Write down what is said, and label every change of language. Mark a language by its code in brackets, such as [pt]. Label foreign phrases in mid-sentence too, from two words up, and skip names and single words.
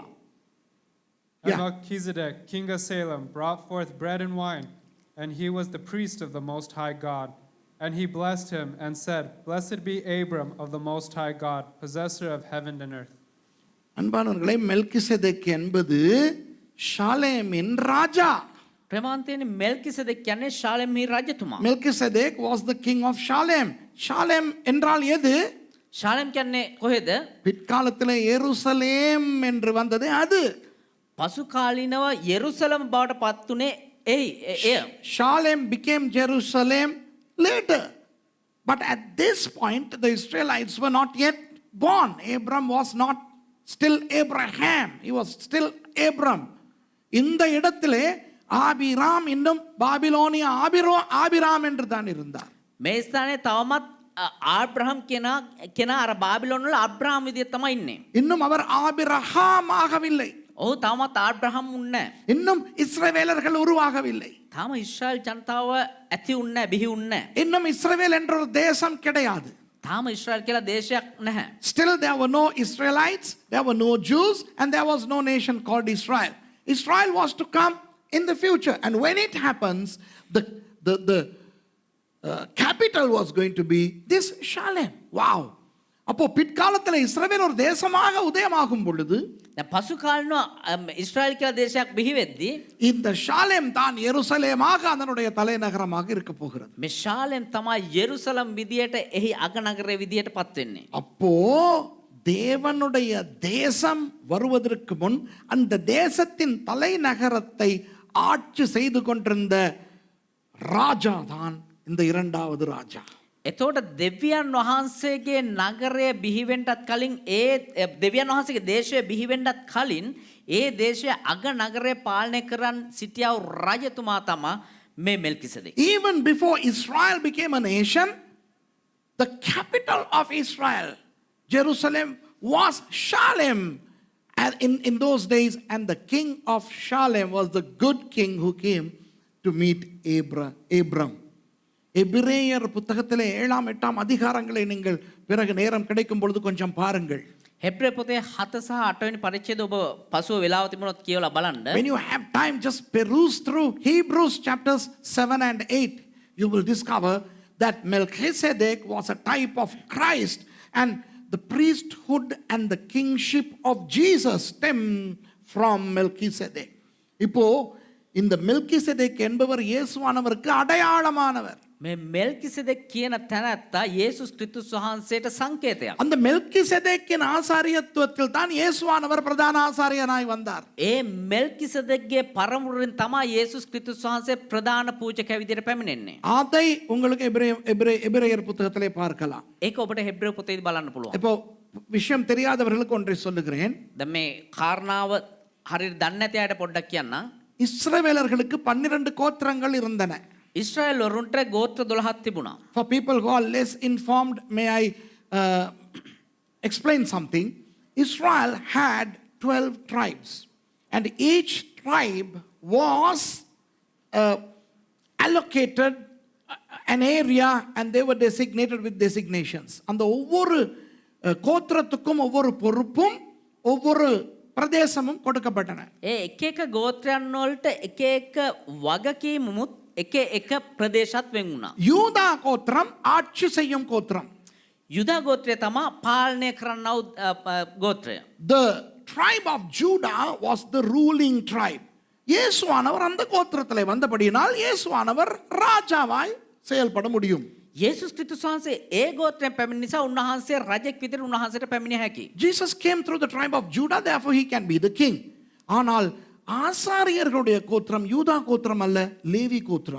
[en] And Yeah. Melchizedek, king of Salem, brought forth bread and wine, and he was the priest of the Most High God. And he blessed him and said, Blessed be Abram of the Most High God, possessor of heaven and earth. [ta] அன்பானவர்களே, மெல்கிசேதேக் என்பது ஷாலேமின் ராஜா. [si] ප්‍රමාන්තයෙන් මෙල්කිසෙදෙක් කියන්නේ ශාලෙම්හි රජතුමා. [en] Melchizedek was the king of Shalem. [ta] Shalem என்றால் எது? [si] ශාලෙම් කියන්නේ කොහෙද? [ta] பிற்காலத்தில் எருசலேம் என்று வந்தது அது. [si] පසු කාලීනව යෙරුසලම බවට පත් වුණේ එය. [en] Shalem became Jerusalem later. But at this point, the Israelites were not yet born. Abram was not still Abraham. He was still Abram. [ta] இந்த இடத்திலே ஆபிராம் இன்னும் பாபிலோனிய ஆபிராம் என்று தான் இருந்தார். [si] මේ ස්ථානයේ තවමත් ආබ්‍රහම් කෙනා අර බාබිලෝන් වල අබ්‍රහම් විදියට තමයි ඉන්නේ. [ta] இன்னும் அவர் ஆபிரகாம் ஆகவில்லை. [si] ඔහු තවමත් ආබ්‍රහම් උන්නේ නැහැ. [ta] இன்னும் இஸ்ரவேலர்கள் உருவாகவில்லை. [si] තාම ඉස්රායල් ජනතාව ඇති උන්නේ නැහැ, බිහි උන්නේ නැහැ. [ta] இன்னும் இஸ்ரவேல் என்ற ஒரு தேசம் கிடையாது. [si] තාම ඉස්රායල් කියලා දේශයක් නැහැ. [en] Still there were no Israelites, there were no Jews, and there was no nation called Israel. Israel was to come in the future, and when it happens, the capital was going to be this Shalem. Wow. [ta] அப்போ பிற்காலத்தில் இஸ்ரவேல் ஒரு தேசமாக உதயமாகும் பொழுது [si] දැන් පසු කාලිනව ඉස්රායල් කියලා දේශයක් බිහි වෙද්දී [ta] இந்த ஷாலேம் தான் எருசலேமாக அதனுடைய தலைநகரமாக இருக்க போகிறது. [si] මේ ශාලෙම් තමයි යෙරුසලම් විදියට එහි අගනගරයේ විදියට පත් වෙන්නේ. [ta] அப்போ தேவனுடைய தேசம் வருவதற்கு முன் அந்த தேசத்தின் தலைநகரத்தை ஆட்சி செய்து கொண்டிருந்த ராஜா தான் இந்த இரண்டாவது ராஜா. [si] එතකොට දෙවියන් වහන්සේගේ නගරය බිහිවෙන්නටත් කලින් දෙවියන් වහන්සේගේ දේශය බිහිවෙන්නටත් කලින් ඒ දේශය අග නගරය පාලනය කරන් සිටියා වූ රජතුමා තමයි මේ මෙල්කිසෙදෙක්. [en] Even before Israel became a nation, the capital of Israel, Jerusalem, was Shalem. And in those days, and the king of Shalem was the good king who came to meet Abram. [ta] எபிரேயர் புத்தகத்திலே 7 8 அதிகாரங்களை நீங்கள் பிறகு நேரம் கிடைக்கும் பொழுது கொஞ்சம் பாருங்கள். [si] හෙබ්‍රේ පොතේ 7 සහ 8 වෙනි පරිච්ඡේද ඔබ පසුව වෙලාව තිබුණොත් කියවලා බලන්න. [en] When you have time, just peruse through Hebrews chapters 7 and 8. You will discover that Melchizedek was a type of Christ, and the priesthood and the kingship of Jesus stem from Melchizedek. [ta] இப்போ இந்த மெல்கிசெதேக் என்பவர் இயேசுவானவருக்கு அடையாளமானவர். [si] මේ මෙල්කිසෙදෙක් කියන තැනැත්තා යේසුස් ක්‍රිස්තුස් වහන්සේට සංකේතයක්. [ta] அந்த மெல்கிசெதேக்கின் ஆசாரியத்துவத்தில் தான் இயேசுவானவர் பிரதான ஆசாரியனாய் வந்தார். [si] ඒ මෙල්කිසෙදෙක්ගේ පරමුරින් තමයි යේසුස් ක්‍රිස්තුස් වහන්සේ ප්‍රධාන පූජකයා විදියට පැමිණෙන්නේ. [ta] அதை உங்களுக்கு எபிரேயர் புத்தகத்திலே பார்க்கலாம். [si] ඒක ඔබට හෙබ්‍රේ පොතේදී බලන්න පුළුවන්. [ta] இப்போ விஷயம் தெரியாதவர்களுக்கு ஒன்றை சொல்லுகிறேன். [si] දැන් මේ කාරණාව හරියට දන්නේ නැති අයට පොඩ්ඩක් කියන්නම්. [ta] இஸ்ரவேலர்களுக்கு 12 கோத்திரங்கள் இருந்தன. [si] ඉස්රායල් වරුන්ට ගෝත්‍ර 12ක් තිබුණා. [en] For people who are less informed, may I explain something? Israel had 12 tribes, and each tribe was allocated an area, and they were designated with designations. [ta] அந்த ஒவ்வொரு கோத்திரத்துக்கும் ஒவ்வொரு பொறுப்பும் ஒவ்வொரு பிரதேசமும் கொடுக்கப்பட்டன. [si] ඒ එක එක ගෝත්‍රයන් වලට එක එක වගකීමුත් එක එක ප්‍රදේශات වෙන් වුණා. [ta] யூதா கோத்திரம் ஆட்சி செய்யும் கோத்திரம். [si] යුදා ගෝත්‍රය තමයි පාලනය කරන්නව ගෝත්‍රය. [en] The tribe of Judah was the ruling tribe. [ta] இயேசுவானவர் அந்த கோத்திரத்திலே வந்தபடியினால் இயேசுவானவர் ராஜாவாய் செயல்பட முடியும். [si] යේසුස් ක්‍රිස්තුස් වහන්සේ ඒ ගෝත්‍රයෙන් පැමිණි නිසා උන්වහන්සේ රජෙක් විදිහට උන්වහන්සේට පැමිණිය හැකියි. [en] Jesus came through the tribe of Judah, therefore he can be the king. [ta] ஆனால் ஆசாரியர்களுடைய கோத்திரம் யூதா கோத்திரம் அல்ல, லேவி கோத்திரம்.